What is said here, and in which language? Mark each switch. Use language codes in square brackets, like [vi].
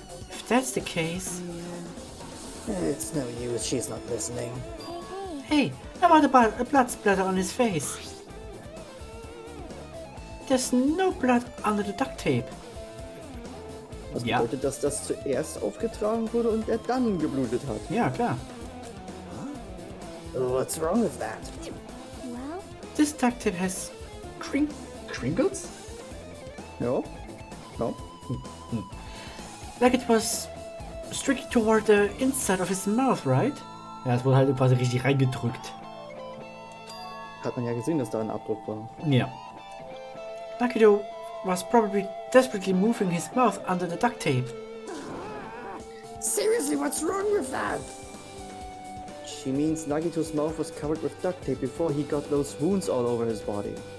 [en] If that's the case... It's no use, she's not listening. Hey, how about a blood splatter on his face? There's no blood under the duct tape. [de] Was Ja. bedeutet, dass das zuerst aufgetragen wurde und er dann geblutet hat? Ja, klar. [en] What's wrong with that? Well, This duct tape has Crinkles? No? No? like it was strictly toward the inside of his mouth, right? [de] Ja, es wurde halt quasi richtig reingedrückt. Hat man ja gesehen, dass da ein Abdruck war. Ja. [en] Nagito was probably desperately moving his mouth under the duct tape. Seriously, what's wrong with that? She means Nagito's mouth was covered with duct tape before he got those wounds all over his body.